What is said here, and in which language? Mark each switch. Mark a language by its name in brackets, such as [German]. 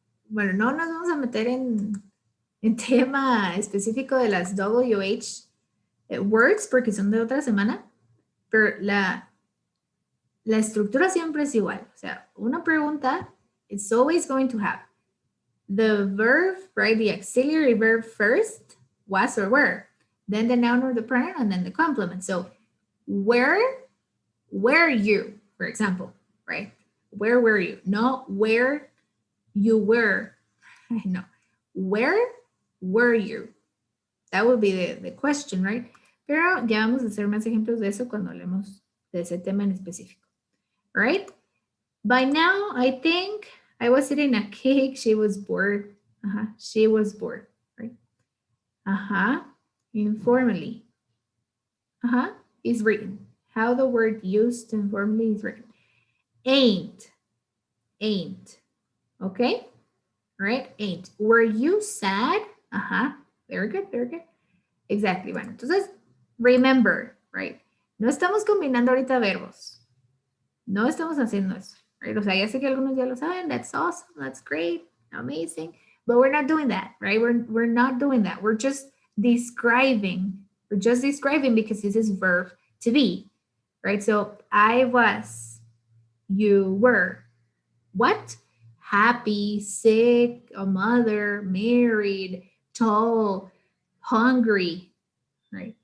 [Spanish] Bueno, no nos vamos a meter en tema específico de las WH words porque son de otra semana, pero la estructura siempre es igual. [English] O sea, una pregunta, it's always going to have the verb, right? The auxiliary verb first, was or were, then the noun or the pronoun, and then the complement. So, where were you, for example, right? Where were you? No, where you were. No, where were you? That would be the question, right? [Spanish] Pero ya vamos a hacer más ejemplos de eso cuando hablemos de ese tema en específico. [English] Right? By now, I think I was eating a cake. She was bored. She was bored, right? Informally. Is written. How the word used informally is written. Ain't. Okay? Right? Ain't. Were you sad? Very good. Exactly. [Spanish] Bueno, entonces, [English] remember, right? [Spanish] No estamos combinando ahorita verbos. No estamos haciendo eso. Right? O sea, ya sé que algunos ya lo saben. [English] That's awesome. That's great. Amazing. But we're not doing that, right? We're not doing that. We're just describing. We're just describing because this is verb to be, right? So I was, you were. What? Happy, sick, a mother, married, tall, hungry, right?